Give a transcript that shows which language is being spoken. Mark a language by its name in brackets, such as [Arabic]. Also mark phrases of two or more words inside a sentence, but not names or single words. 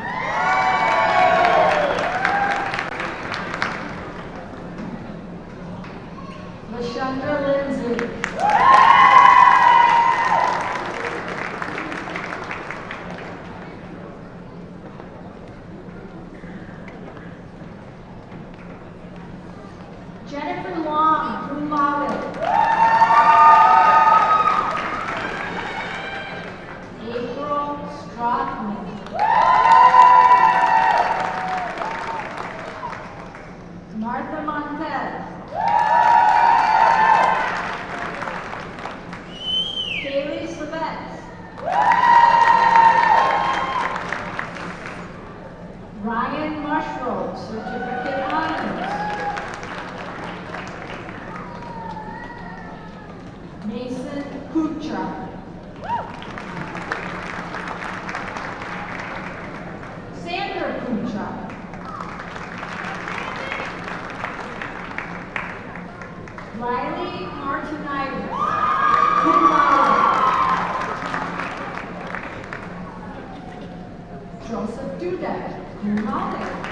[English] LaShundra Lindsay. Jennifer Long, [Latin] cum laude. [English] April Strothman. Martha Montez. Kaylee Savets. Ryan Mushrow, Certificate Honors. Mason Kucha. Sandra Kucha. Riley Martinitis, [Latin] cum laude. [English] Joseph Dudek, [Latin] cum laude.